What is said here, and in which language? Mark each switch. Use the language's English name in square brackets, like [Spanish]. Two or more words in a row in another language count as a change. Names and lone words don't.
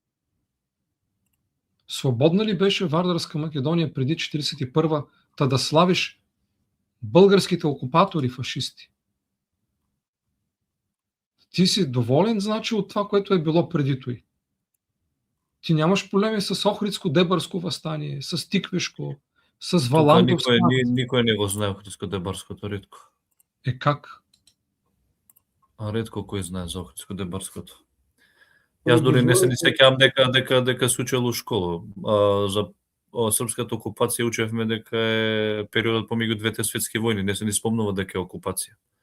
[Bulgarian] Свободна ли беше Вардарска Македония преди 1941, та да славиш българските окупатори, фашисти? Ти си доволен, значи, от това, което е било преди той. Ти нямаш проблеми с Охридско-Дебърско въстание, с Тиквишко, с Валандов. [Macedonian] Никој не го знае Охридско-Дебърското, ретко. [Bulgarian] Как? [Macedonian] Ретко кој знае за Охридско-Дебърското. Јас дури не се ни сеќавам дека се учел у школа. За српската окупација учевме дека е периодот помеѓу двете светски војни, не се ни спомнува дека е окупација.